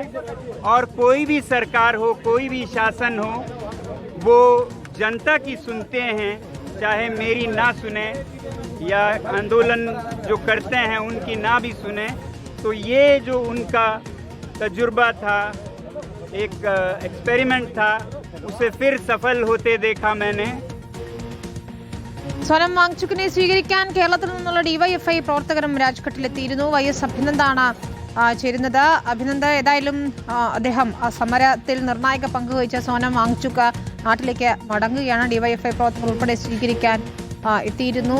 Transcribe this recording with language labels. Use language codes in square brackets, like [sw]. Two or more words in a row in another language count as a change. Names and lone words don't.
[hi] और कोई भी सरकार हो, कोई भी शासन हो, वो जनता की सुनते हैं, चाहे मेरी ना सुने या आंदोलन जो करते हैं उनकी ना भी सुने. तो ये जो उनका तजुर्बा था, एक एक्सपेरिमेंट था, उसे फिर सफल होते देखा मैंने. [ml] സോനം വാങ്ചുക്കിനെ സ്വീകരിക്കാൻ കേരളത്തിൽ നിന്നുള്ള ഡിവൈഎഫ്ഐ പ്രവർത്തകരും രാജ്ഘട്ടിലെത്തിയിരുന്നു. YS അഭിനന്ദാണ് ചേരുന്നത്. അഭിനന്ദ, ഏതായാലും അദ്ദേഹം സമരത്തിൽ നിർണായക പങ്ക് വഹിച്ച സോനം വാങ്ചുക് നാട്ടിലേക്ക് മടങ്ങുകയാണ്. ഡിവൈഎഫ്ഐ പ്രവർത്തകർ ഉൾപ്പെടെ സ്വീകരിക്കാൻ എത്തിയിരുന്നു.